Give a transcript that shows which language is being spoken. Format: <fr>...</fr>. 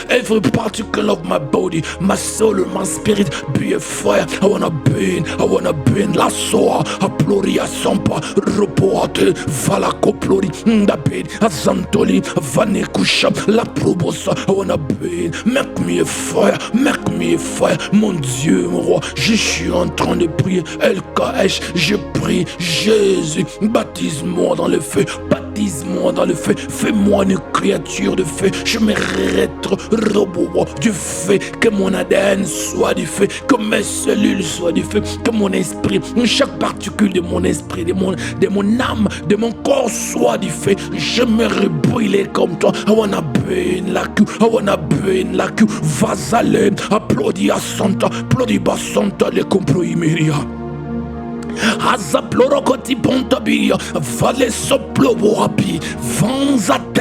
<en>Every particle of my body, my soul, my spirit be a fire. I wanna burn, la soa, a ploria sampa, roboate, valaco plori, ndabed, a zantoli, vanekusha, la probosa. I wanna burn, make me a fire, make me a fire.</en> <fr>Mon Dieu, mon roi, je suis en train de prier. LKH, je prie, Jésus, baptise-moi dans le feu, baptise-moi dans le feu, fais-moi une créature de feu. Je mérite robot du feu, que mon ADN soit du feu, que mes cellules soient du feu, que mon esprit, chaque particule de mon esprit, de mon âme, de mon corps soit du feu. Je me brûler comme toi.</fr> <en>I wanna burn like you, I wanna burn like you. Vasale, applaudi à Santa, applaudi à Santa, le comproimeria. Azaplorokoti pontabiria, vale soplo wapi, vanzate</en>